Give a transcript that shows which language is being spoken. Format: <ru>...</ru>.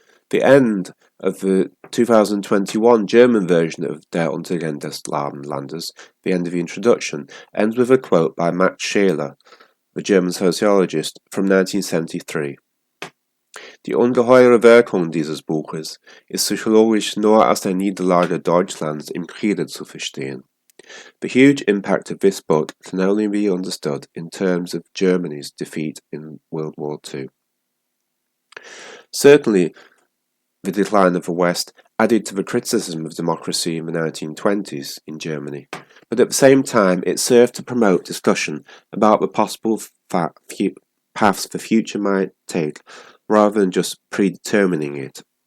<en>The end of the 2021 German version of Der Untergang des Landes, the end of the introduction, ends with a quote by Max Scheler, the German sociologist, from 1973.</en> <de>Die ungeheure Wirkung dieses Buches ist psychologisch nur aus der Niederlage Deutschlands im Kriege zu verstehen.</de> <en>The huge impact of this book can only be understood in terms of Germany's defeat in World War II. Certainly, the decline of the West added to the criticism of democracy in the 1920s in Germany, but at the same time it served to promote discussion about the possible paths the future might take, rather than just predetermining it.</en>